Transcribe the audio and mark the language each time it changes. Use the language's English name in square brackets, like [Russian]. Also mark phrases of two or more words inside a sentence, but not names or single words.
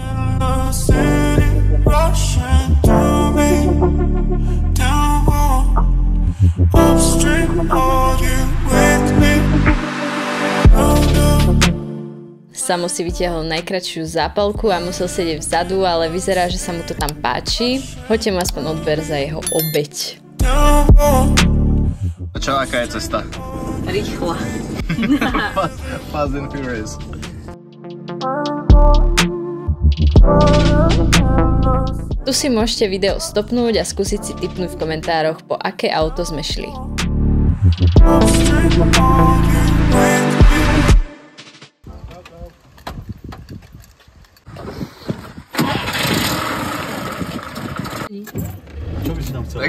[Slovak] Samo si vytiahol najkratšiu zápalku a musel sedieť vzadu, ale vyzerá, že sa mu to tam páči. Hoďte mu aspoň odber za jeho obeť. A čo, aká je cesta? Rýchla. Fast and Furious. Tu si môžete video stopnúť a skúsiť si tipnúť v komentároch, po aké auto sme šli. Čo by si tam chcel?